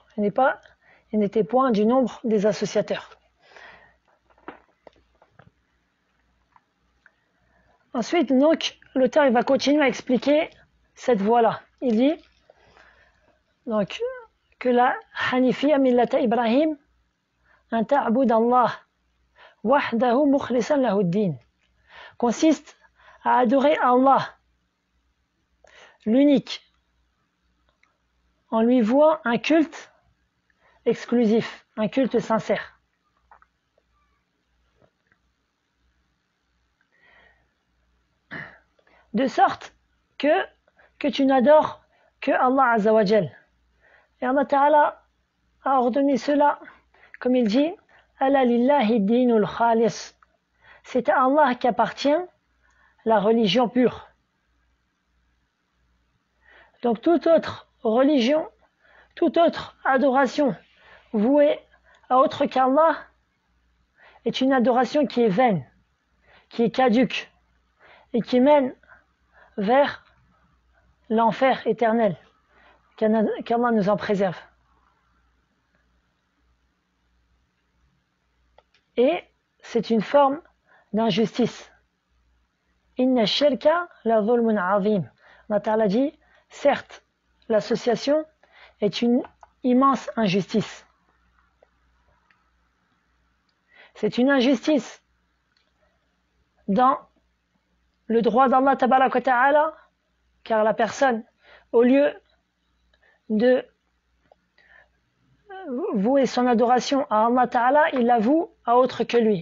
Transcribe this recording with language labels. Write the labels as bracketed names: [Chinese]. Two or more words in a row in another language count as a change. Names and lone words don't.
[French] Il n'était point du nombre des associateurs. Ensuite, donc, l'auteur il va continuer à expliquer cette voie-là. Il dit donc que la [Arabic] الحنيفية ملة إبراهيم أن تعبد الله وحده مخلصا له الدين [French] consiste à adorer Allah, l'unique, en lui vouant un culte exclusif, un culte sincère. De sorte que tu n'adores que Allah [Arabic] عز وجل. [French] Et [Arabic] الله تعالى [French] a ordonné cela, comme il dit, [Arabic] ألا لله الدين الخالص. [French] C'est à Allah qu'appartient la religion pure. Donc toute autre religion, toute autre adoration vouée à autre qu'Allah est une adoration qui est vaine, qui est caduque et qui mène vers l'enfer éternel, qu'Allah nous en préserve. Et c'est une forme d'injustice. [Arabic] إن الشرك لظلم عظيم. الله تعالى [French] dit, certes, l'association est une immense injustice. C'est une injustice dans le droit d' [Arabic] الله تبارك وتعالى, [French] car la personne, au lieu de vouer son adoration à [Arabic] الله تعالى, [French] il la voue à autre que lui.